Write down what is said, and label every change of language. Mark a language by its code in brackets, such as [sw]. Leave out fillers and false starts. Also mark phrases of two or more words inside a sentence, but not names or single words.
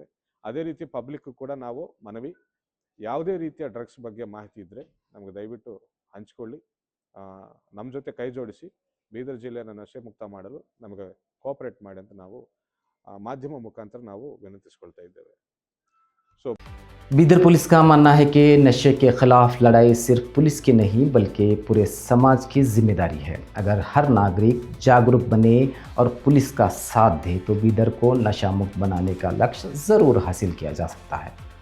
[kn] ಅದೇ ರೀತಿ ಪಬ್ಲಿಕ್ ಕೂಡ ನಾವು ಮನವಿ, ಯಾವುದೇ ರೀತಿಯ ಡ್ರಗ್ಸ್ ಬಗ್ಗೆ ಮಾಹಿತಿ ಇದ್ದರೆ ನಮಗೆ ದಯವಿಟ್ಟು ಹಂಚಿಕೊಳ್ಳಿ, ನಮ್ಮ ಜೊತೆ ಕೈ ಜೋಡಿಸಿ ಬೀದರ್ ಜಿಲ್ಲೆಯನ್ನು ನಶೆ ಮುಕ್ತ ಮಾಡಲು ನಮಗೆ ಕೋಆಪರೇಟ್ ಮಾಡಿ ಅಂತ ನಾವು ಮಾಧ್ಯಮ ಮುಖಾಂತರ ನಾವು ವಿನಂತಿಸಿಕೊಳ್ತಾ ಇದ್ದೇವೆ. [hi] बीदर पुलिस का मानना है कि नशे के खिलाफ लड़ाई सिर्फ पुलिस की नहीं बल्कि पूरे समाज की जिम्मेदारी है। अगर हर नागरिक जागरूक बने और पुलिस का साथ दे तो बीदर को नशा मुक्त बनाने का लक्ष्य ज़रूर हासिल किया जा सकता है।